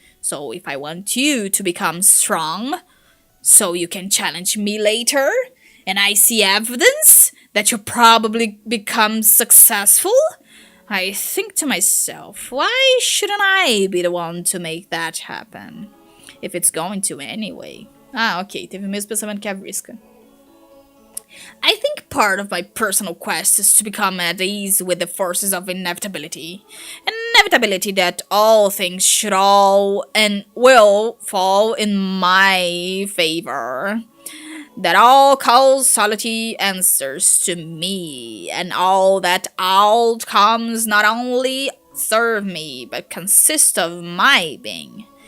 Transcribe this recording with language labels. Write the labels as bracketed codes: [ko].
[en] So if I want you to become strong, so you can challenge me later, and I see evidence that you probably become successful, I think to myself, why shouldn't I be the one to make that happen? If it's going to anyway. [pt] Ah, ok, teve o mesmo pensamento que a Vriska. [en] I think part of my personal quest is to become at ease with the forces of inevitability. Inevitability that all things should all and will fall in my favor. That all causality answers to me, and all that outcomes not only serve me, but consist of my being.